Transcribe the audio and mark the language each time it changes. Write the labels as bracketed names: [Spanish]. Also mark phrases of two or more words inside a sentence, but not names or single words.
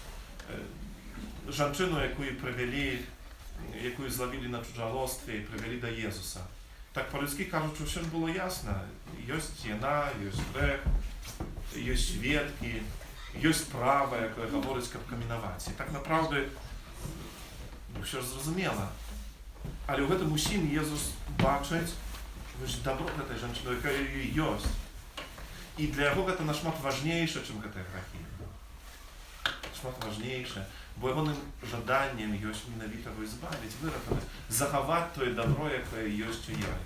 [Ukrainian] Жінку, яку зловили на чужолостві і привели до Єсуса. Так по-людськи кажуть, що все було ясно. Є вина, є грех, є свідки, є право, яке говорить, як камінувати. Так направду, все ж зрозуміло. [Belarusian] Але ў гэтым усім Езус бачыць добро гэтай жанчыны, якая ёсць. І для яго гэта нашмат важнейша, чым гэтыя грахі. Нашмат важнейша, бо ягоным жаданнем ёсць менавіта его збавіць, выратаваць, захаваць тое добро, якое ёсць у ёй.